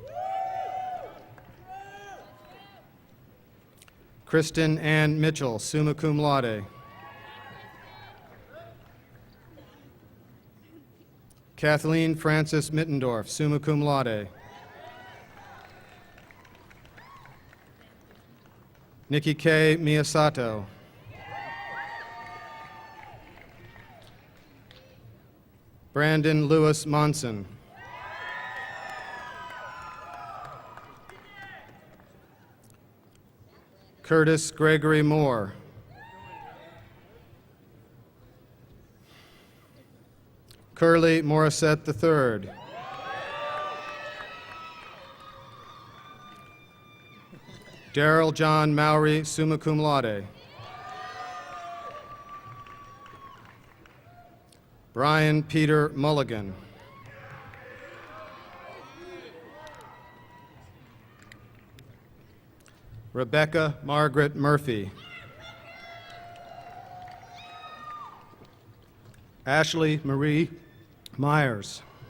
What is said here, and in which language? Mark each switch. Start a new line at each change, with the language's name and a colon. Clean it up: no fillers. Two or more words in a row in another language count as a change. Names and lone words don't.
English: Kristen Ann Mitchell, summa cum laude. Kathleen Frances Mittendorf, summa cum laude. Nikki K. Miyasato. Brandon Lewis Monson. Curtis Gregory Moore. Curly Morissette III. Daryl John Mowry, summa cum laude. Brian Peter Mulligan. Rebecca Margaret Murphy. Ashley Marie Myers.